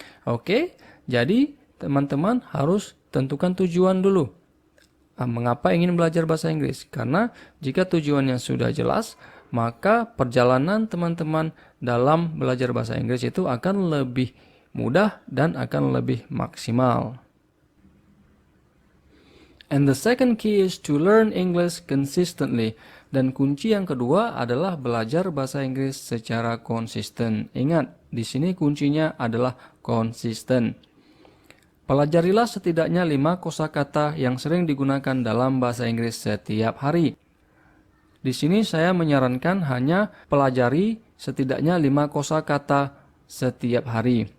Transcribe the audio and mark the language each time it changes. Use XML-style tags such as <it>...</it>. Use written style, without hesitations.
<id>Oke, jadi teman-teman harus tentukan tujuan dulu. Mengapa ingin belajar bahasa Inggris? Karena jika tujuannya sudah jelas, maka perjalanan teman-teman dalam belajar bahasa Inggris itu akan lebih mudah dan akan lebih maksimal.</id> <en>And the second key is to learn English consistently.</en> <id>Dan kunci yang kedua adalah belajar bahasa Inggris secara konsisten. Ingat, di sini kuncinya adalah konsisten. Pelajarilah setidaknya 5 kosakata yang sering digunakan dalam bahasa Inggris setiap hari. Di sini saya menyarankan hanya pelajari setidaknya 5 kosakata setiap hari.</id>